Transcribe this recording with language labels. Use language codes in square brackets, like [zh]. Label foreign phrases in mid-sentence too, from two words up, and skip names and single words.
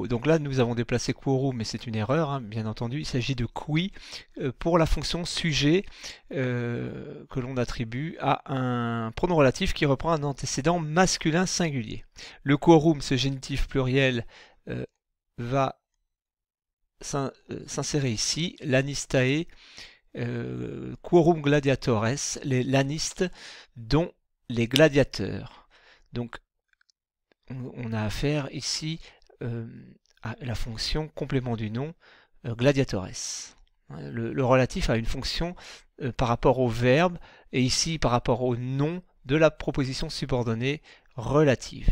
[fr] Donc là, nous avons déplacé quorum, mais c'est une erreur, bien entendu. Il s'agit de qui pour la fonction sujet que l'on attribue à un pronom relatif qui reprend un antécédent masculin singulier. Le quorum, ce génitif pluriel, va s'insérer ici. [la] Lanistae, quorum gladiatores, [fr] les lanistes, dont les gladiateurs. Donc, on a affaire ici à la fonction complément du nom gladiatores. Le relatif a une fonction par rapport au verbe et ici par rapport au nom de la proposition subordonnée relative.